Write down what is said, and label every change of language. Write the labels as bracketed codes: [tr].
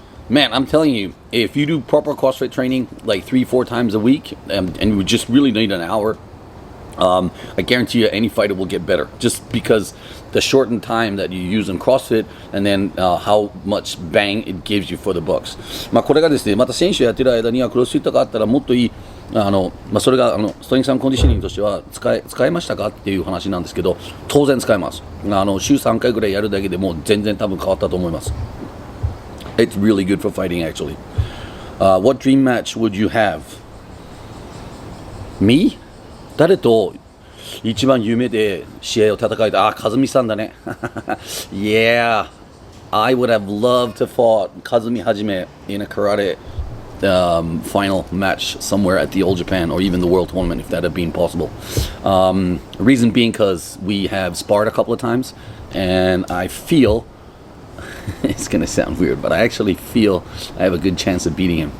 [en] Man, I'm telling you, if you do proper CrossFit training like 3-4 times a week, and you just really need an hour, I guarantee you any fighter will get better, just because the shortened time that you use in CrossFit, and then how much bang it gives you for the bucks. [ja] まあこれがですね、また選手やってる間にはクロスフィットがあったらもっといいそれがストレングス&コンディショニングとしては使えましたかっていう話なんですけど、当然使えます。週3回ぐらいやるだけでもう全然多分変わったと思います。 [en] It's really good for fighting actually. What dream match would you have? Me? [ja] 誰と一番夢で試合を戦えた？和美さんだね。 [en] Yeah, I would have loved to fought 和美はじめ in a karate、final match somewhere at the Old Japan or even the World Tournament if that had been possible. Reason being because we have sparred a couple of times and I feel it's gonna sound weird, but I actually feel I have a good chance of beating him.